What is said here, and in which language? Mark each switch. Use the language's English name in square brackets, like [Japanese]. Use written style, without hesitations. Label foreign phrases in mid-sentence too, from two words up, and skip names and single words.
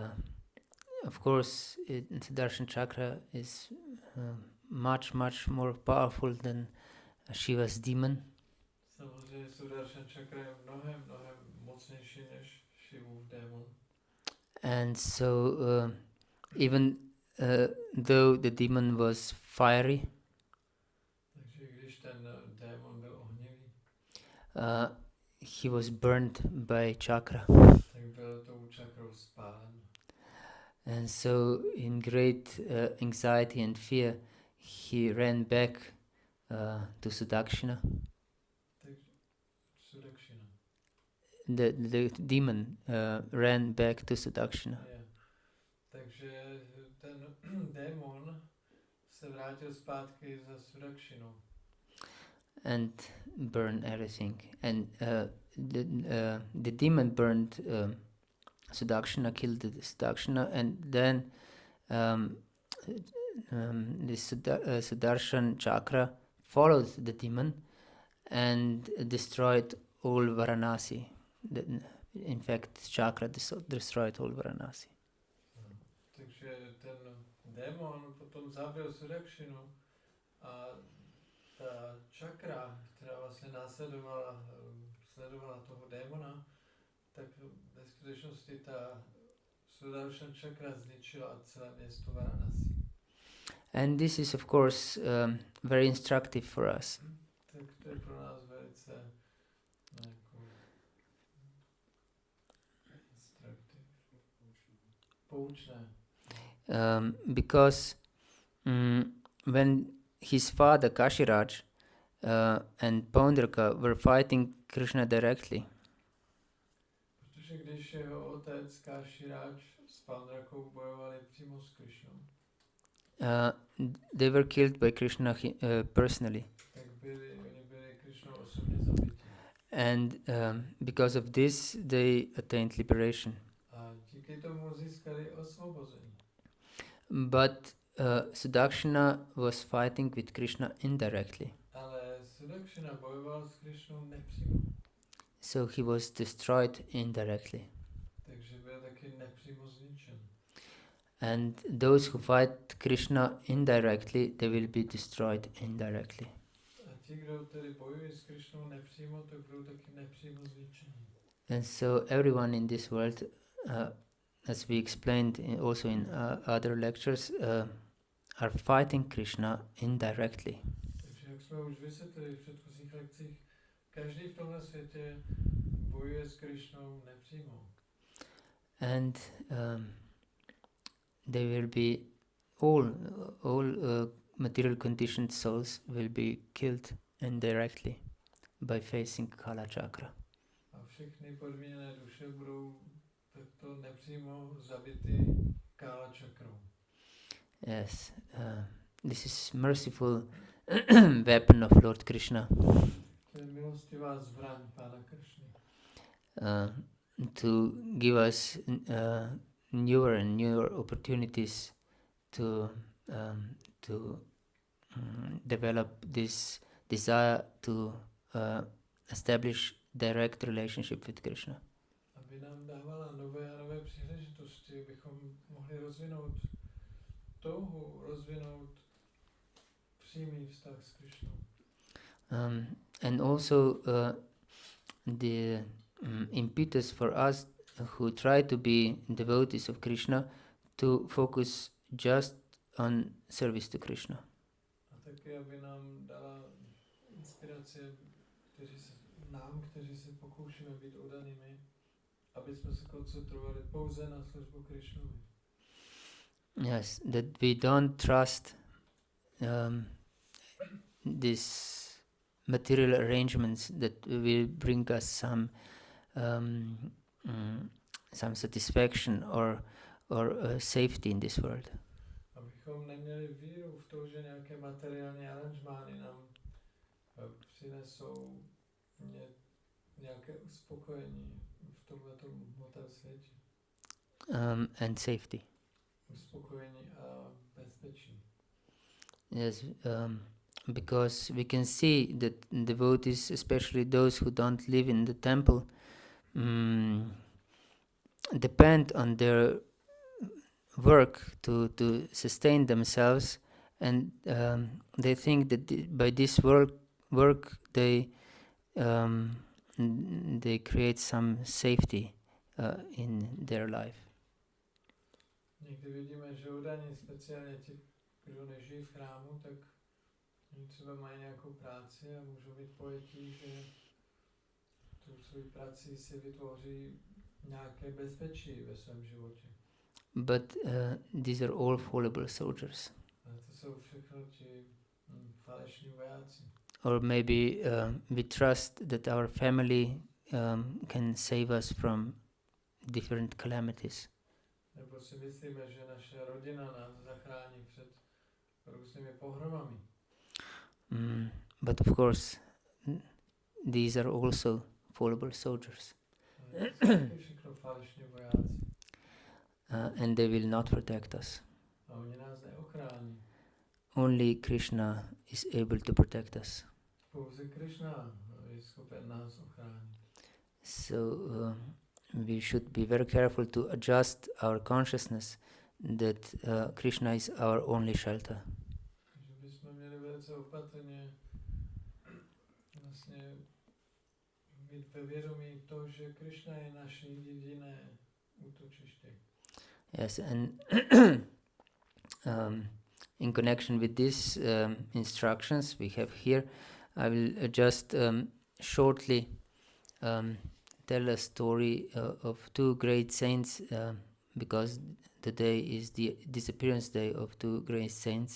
[English] and of course, Sudarshan Chakra is much more powerful than Shiva's demon. [Czech] Samozřejmě Sudarshan Chakra je mnohem mocnější než Shivův démon. [English] And so even though the demon was fiery, [Czech] Takže když ten démon byl ohnivý, [English] he was burned by chakra. [Czech] tak byl tou čakrou spálen. [English] And so in great anxiety and fear, he ran back to Sudakshina. Sudakshina. The demon ran back to Sudakshina. Yeah. [Czech] Takže ten démon se vrátil zpátky za Sudakshinou. [English] And burned everything. And the demon burned Sudakshina, killed the Sudakshina, and then the Sudarshan Chakra followed the demon and destroyed all Varanasi. In fact, Chakra destroyed all Varanasi. [Czech] Takže ten démon potom zabil Sudakshinu a ta čakra, která vlastně sledovala toho démona, tak ve skutečnosti ta Sudarshan čakra zničila celé město Varanasi. [English] And this is of course very instructive for us. [Czech] Tak to je pro nás velice poučné. [English] Because when his father Kashiraj and Paundraka were fighting Krishna directly, [Czech] protože když jeho otec Kashiraj s Paundrakou bojovali přímo s Krishnou, [English] they were killed by Krishna personally. [Czech] tak oni byli Krishnou osobně zabiti. [English] And because of this, they attained liberation. [Czech] A díky tomu získali osvobození. [English] But Sudakshina was fighting with Krishna indirectly. [Czech] Ale Sudakshina bojoval s Krishnou nepřímo. [English] So he was destroyed indirectly. [Czech] Takže byl taky nepřímo zničen. [English] And those who fight Krishna indirectly, they will be destroyed indirectly. [Czech] A ti, kdo tedy bojují s Krishnou nepřímo, tak budou taky nepřímo zničeni. [English] And so everyone in this world, as we explained also in other lectures, are fighting Krishna indirectly. [Czech] Takže jak jsme už vysvětlili v předchozích lekcích, každý v tomhle světě bojuje s Krishnou nepřímo. [English] And they will be all material conditioned souls will be killed indirectly by facing Kala Chakra. [Czech] A všechny podmíněné duše budou takto nepřímo zabity Kala Chakrou. [English] Yes, this is merciful weapon of Lord Krishna. [Czech] To je milostivá zbraň Pána Krishny. [English] To give us newer and newer opportunities to develop this desire to establish direct relationship with Krishna. [Czech] Aby nám dávala nové a nové příležitosti, abychom mohli rozvinout touhu, rozvinout přímý vztah s Krishnou. [English] And also the impetus for us who try to be devotees of Krishna to focus just on service to Krishna. [Czech] A taky, aby nám dala inspiraci, kteří se pokoušíme být oddanými, aby jsme se koncentrovali pouze na službu Krishnovi. [English] Yes, that we don't trust these material arrangements that will bring us some satisfaction or safety in this world. [Czech] Abychom neměli víru v to, že nějaké materiální aranžmány nám přinesou nějaké uspokojení v tomhletom hmotném světě. [English] And safety. [Czech] Uspokojení a bezpečí. [English] Yes, because we can see that devotees, especially those who don't live in the temple, depend on work to sustain themselves, and they think that by this work they create some safety in their life. [Czech] Někdy vidíme, že údajně speciálně ti, kdo nežijí v chrámu, tak oni třeba mají nějakou práci a můžou mít pojetí, že tu svou prací si vytvoří nějaké bezpečí ve svém životě. [English] But these are all fallible soldiers. [Czech] Ale to jsou všechno ti falešní vojáci. [English] Or maybe we trust that our family can save us from different calamities. [Czech] Nebo si myslíme, že naše rodina nás zachrání před různými pohromami. [English] But of course, these are also fallible soldiers. [Czech] Všechno falešní vojáci. [English] And they will not protect us. [Czech] A oni nás neochrání. [English] Only Krishna is able to protect us. [Czech] Pouze Krishna je schopen nás ochránit. [English] So we should be very careful to adjust our consciousness that Krishna is our only shelter. [Czech] Takže bychom měli velice opatrně vlastně mít ve vědomí to, že Krishna je naše jediné útočiště. [English] Yes, and in connection with these instructions we have here, I will just shortly tell a story of two great saints, because today is the disappearance day of two great saints.